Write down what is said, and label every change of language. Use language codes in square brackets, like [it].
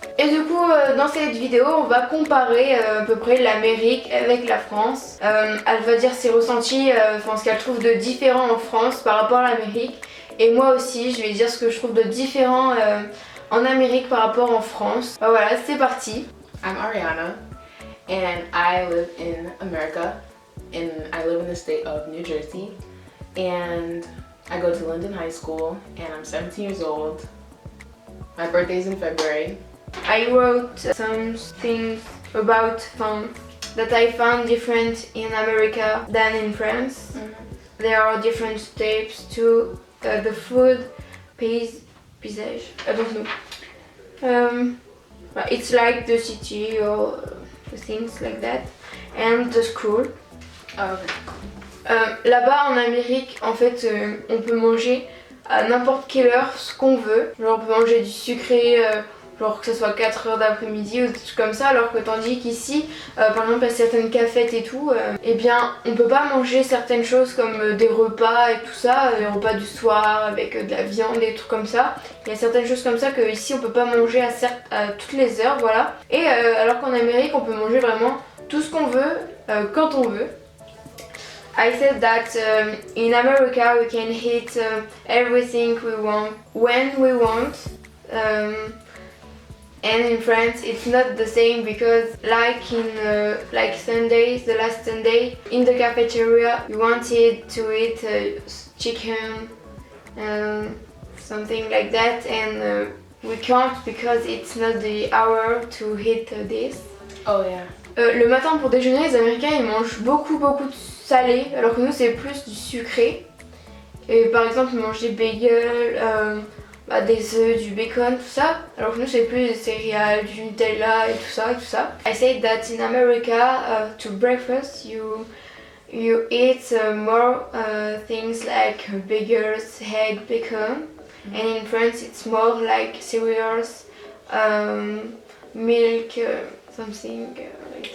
[fr] Et du coup dans cette vidéo on va comparer à peu près l'Amérique avec la France. Elle va dire ses ressentis, ce qu'elle trouve de différent en France par rapport à l'Amérique. Et moi aussi, je vais dire ce que je trouve de différent en Amérique par rapport en France. Voilà, c'est parti. [en] I'm Ariana and I live in America and I live in the state of New Jersey and I go to Linden High School and I'm 17 years old. My birthday's in February. I wrote some things about that I found different in America than in France. There are different types too. The food, paysage, I don't know. It's like the city or things like that. And the school. Oh, okay. [fr] Là-bas en Amérique, en fait, on peut manger à n'importe quelle heure ce qu'on veut. Genre on peut manger du sucré, genre que ce soit 4 heures d'après-midi ou des trucs comme ça, alors que tandis qu'ici, par exemple à certaines cafettes et tout, eh bien on peut pas manger certaines choses comme des repas et tout ça, des repas du soir avec de la viande et des trucs comme ça. Il y a certaines choses comme ça que ici on peut pas manger à toutes les heures, voilà. Et alors qu'en Amérique on peut manger vraiment tout ce qu'on veut, quand on veut. [en] I said that in America we can eat everything we want when we want. And in France it's not the same because like in like Sundays, the last Sunday in the cafeteria we wanted to eat chicken, something like that, and we can't because it's not the hour to eat this. Oh yeah. [fr] Le matin pour déjeuner, les Américains ils mangent beaucoup de salé alors que nous c'est plus du sucré. Et par exemple ils mangent des bagels, des œufs, du bacon, tout ça, alors que nous c'est plus des céréales, du Nutella et tout ça et tout ça. [en] I said that in America to breakfast you eat more things like bagels, egg, bacon, and in France it's more like cereals, milk, something like that.